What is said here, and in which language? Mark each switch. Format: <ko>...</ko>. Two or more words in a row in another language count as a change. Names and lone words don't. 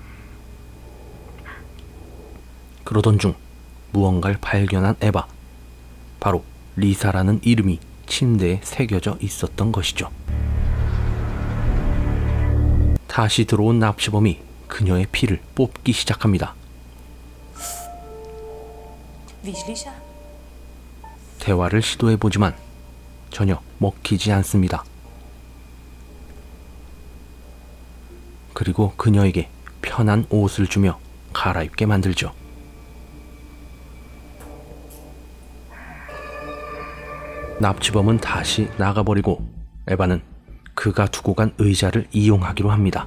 <ko>그러던 중 무언가를 발견한 에바. 바로 리사라는 이름이 침대에 새겨져 있었던 것이죠. 다시 들어온 납치범이 그녀의 피를 뽑기 시작합니다.</ko> <nl>Wie is Lisa?</nl> <ko>대화를 시도해보지만 전혀 먹히지 않습니다. 그리고 그녀에게 편한 옷을 주며 갈아입게 만들죠. 납치범은 다시 나가버리고 에바는 그가 두고 간 의자를 이용하기로 합니다.</ko>